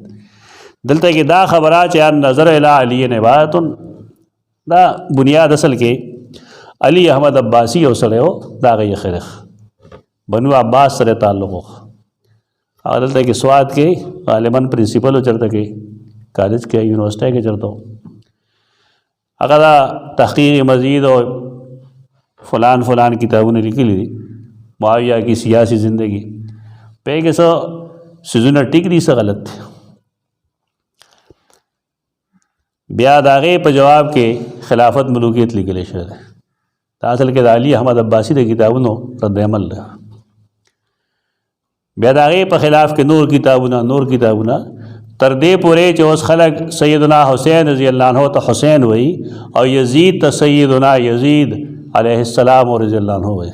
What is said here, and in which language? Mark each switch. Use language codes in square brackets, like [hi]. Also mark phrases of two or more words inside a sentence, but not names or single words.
[ps] دلته کې دا خبره چې [ar] النظر الی علی عبادت، [ps] دا بنیاد اصل کې علي احمد عباسي یو سړی و، د هغه یې خرخ بنو عباس سره تعلق و. هغه دلته کې سوات کې غالباً پرنسپل و، چېرته کې کالج کې یونیورسټۍ کې چېرته و. هغه دا تحقیق مزید او فلان فلان کتابونه لیکلي دي، معاویہ کی سیاسی زندگی پہ کہ سو سیزونه ټیک دي څه غلط دی. بیا د هغې په جواب کې خلافت ملوکیت لیکلی شوی دی، دا اصل کې د علي احمد عباسي د کتابونو رد عمل دی. بیا د هغې په خلاف کې نور کتابونه تر دې پورې چې اوس خلک سیدنا حسین [ar] رضی الله عنه [ps] ته حسین وایي، او یزید ته سیدنا یزید [ar] علیه السلام رضی الله عنه [ps] وایي.